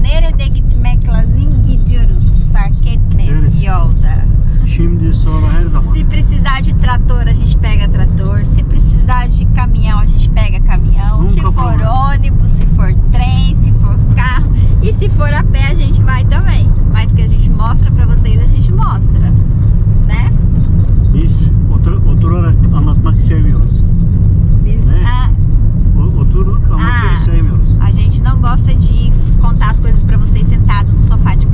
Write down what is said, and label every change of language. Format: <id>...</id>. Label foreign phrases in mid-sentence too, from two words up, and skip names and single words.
<pt>Se precisar de trator, a gente pega trator. Se precisar de caminhão, a gente pega caminhão. Se for ônibus, se for trem, se for carro. E se for a pé, a gente vai também. Mas que a gente mostra para vocês, a gente mostra, né?</pt> <tr>Biz oturarak anlatmak sevmiyoruz.</tr> <pt>A gente não gosta de contar as coisas pra vocês sentado no sofá.</pt>